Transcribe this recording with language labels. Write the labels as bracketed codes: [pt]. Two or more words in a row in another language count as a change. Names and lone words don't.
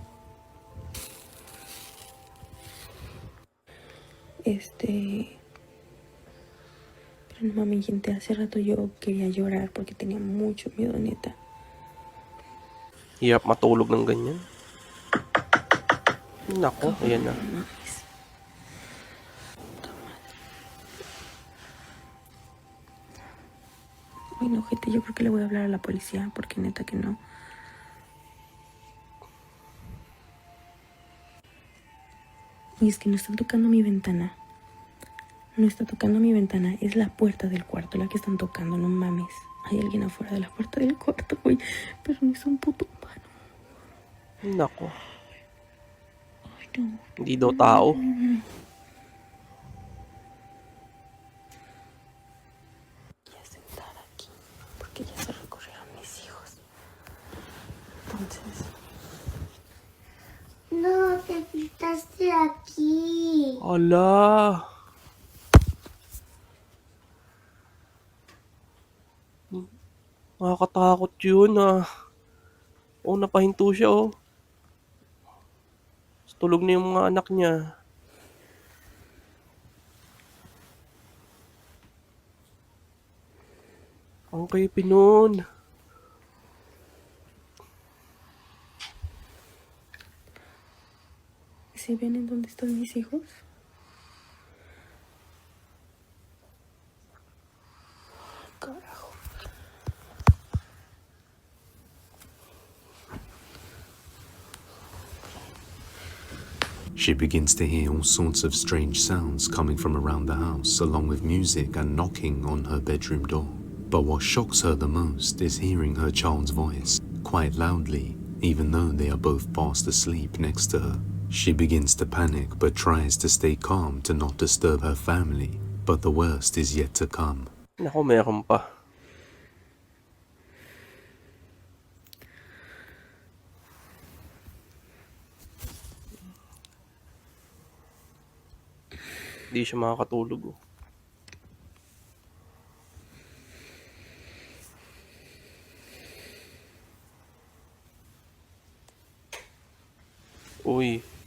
[es] Pero no mames, gente, hace rato yo quería llorar porque tenía mucho miedo, neta. [tl] Hirap matulog ng ganyan. Nako, ayan na. Ay, [es] no, gente, yo creo que le voy a hablar a la policía porque neta que no. Y es que no están tocando mi ventana. No está tocando mi ventana, es la puerta del cuarto la que están tocando, no mames. Hay alguien afuera de la puerta del cuarto, güey. Pero no es un puto humano. [tl] Nako. [es] Ay, no. [tl] Hindi daw tao. [es] Voy a sentar aquí porque ya se recorrieron mis hijos. Entonces. No, te pintaste aquí. [tl] Ala. Nakakatakot yun, Oh, napahinto siya, oh. Tulog na yung mga anak niya. Ang creepy nun. [es] ¿Se ven en dónde están mis hijos? Carajo. [en] She begins to hear all sorts of strange sounds coming from around the house, along with music and knocking on her bedroom door. But what shocks her the most is hearing her child's voice, quite loudly, even though they are both fast asleep next to her. She begins to panic but tries to stay calm to not disturb her family, but the worst is yet to come. [tl] Naku, meron pa. Hindi siya makakatulog, oh. Uy.